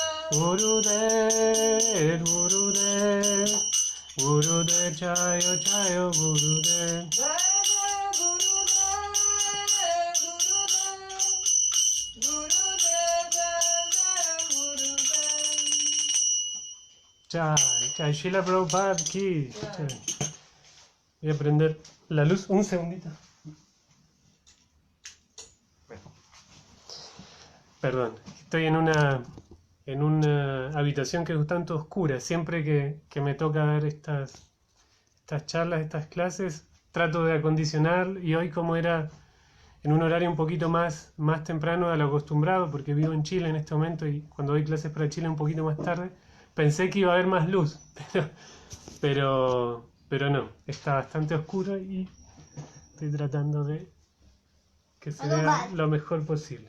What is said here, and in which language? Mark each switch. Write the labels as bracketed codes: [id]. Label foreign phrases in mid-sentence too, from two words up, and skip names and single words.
[sa] Gurudev, Gurudev, Gurudev, Jaya Jaya Gurudev. Jaya Jaya Gurudev, Gurudev, Jaya Gurudev. [hi] Jai, Jai Srila Prabhupada ki. Jai. [es] Voy a prender la luz un segundito. Perdón, estoy en una habitación que es un tanto oscura. Siempre que me toca dar estas charlas, estas clases, trato de acondicionar, y hoy, como era en un horario un poquito más temprano de lo acostumbrado, porque vivo en Chile en este momento y cuando doy clases para Chile un poquito más tarde, pensé que iba a haber más luz, pero no, está bastante oscuro y estoy tratando de que se vea lo mejor posible.